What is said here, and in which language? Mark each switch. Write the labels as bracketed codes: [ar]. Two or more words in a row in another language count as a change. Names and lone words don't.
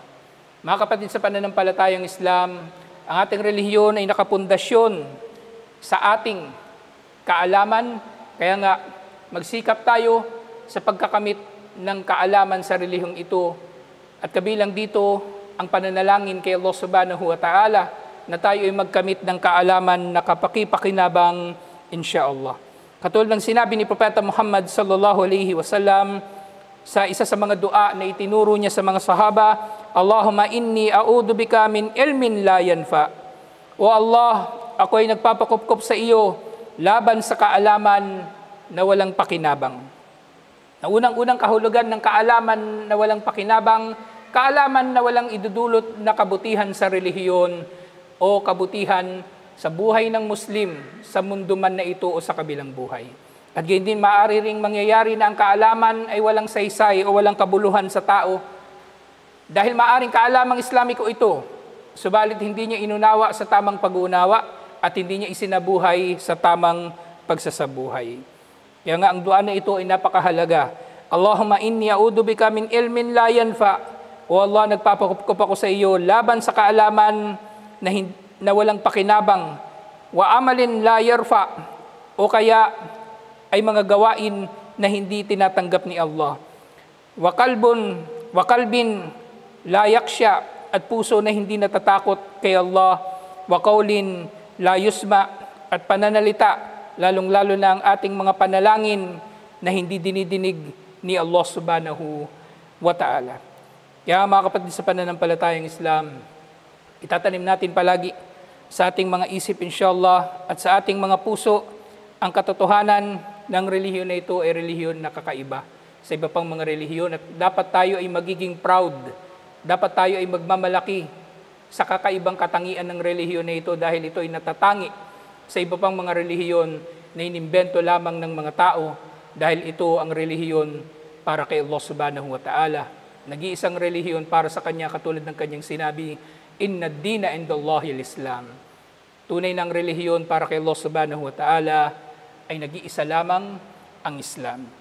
[tl] Mga kapatid sa pananampalatayang Islam, ang ating relihiyon ay nakapundasyon sa ating kaalaman, kaya nga magsikap tayo sa pagkakamit ng kaalaman sa relihiyong ito, at kabilang dito ang pananalangin kay Allah [ar] سبحانه وتعالى [tl] na tayo ay magkamit ng kaalaman na kapaki-pakinabang, insyaallah. Katulad ng sinabi ni Propeta Muhammad [ar] صلى الله عليه وسلم [tl] sa isa sa mga dua na itinuro niya sa mga sahaba, [ar] اللهم إني أعوذ بك من علم لا ينفع. [tl] O Allah, ako ay nagpapakupkop sa iyo laban sa kaalaman na walang pakinabang. Na unang-unang kahulugan ng kaalaman na walang pakinabang, kaalaman na walang idudulot na kabutihan sa relihiyon o kabutihan sa buhay ng Muslim sa mundo man na ito o sa kabilang buhay. At gayon din maaari ring mangyayari na ang kaalaman ay walang saysay o walang kabuluhan sa tao, dahil maaring kaalamang Islamiko ito, subalit hindi niya inunawa sa tamang pag-uunawa at hindi niya isinabuhay sa tamang pagsasabuhay. Kaya nga ang dua na ito ay napakahalaga. [ar] اللهم إني أعوذ بك من علم لا ينفع. [tl] O Allah, nagpapakupkup ako sa iyo laban sa kaalaman na walang pakinabang. [ar] وعمل لا يرفع. [tl] O kaya ay mga gawain na hindi tinatanggap ni Allah. [ar] وقلب لا يخشع, [tl] at puso na hindi natatakot kay Allah. [ar] وقول لا يسمع, [tl] at pananalita, lalong-lalo na ang ating mga panalangin na hindi dinidinig ni Allah [ar] سبحانه وتعالى. [tl] Kaya mga kapatid sa pananampalatayang Islam, itatanim natin palagi sa ating mga isip inshallah at sa ating mga puso ang katotohanan ng relihiyon na ito ay relihiyon na kakaiba sa iba pang mga relihiyon, at dapat tayo ay magiging proud, dapat tayo ay magmamalaki sa kakaibang katangian ng relihiyon na ito, dahil ito ay natatangi sa iba pang mga relihiyon na inimbento lamang ng mga tao, dahil ito ang relihiyon para kay Allah [ar] سبحانه وتعالى. [tl] Nag-iisang relihiyon para sa Kanya, katulad ng Kanyang sinabi, [ar] إن الدين عند الله الإسلام. [tl] Tunay ng relihiyon para kay Allah [ar] سبحانه وتعالى [tl] ay nag-iisa lamang ang Islam.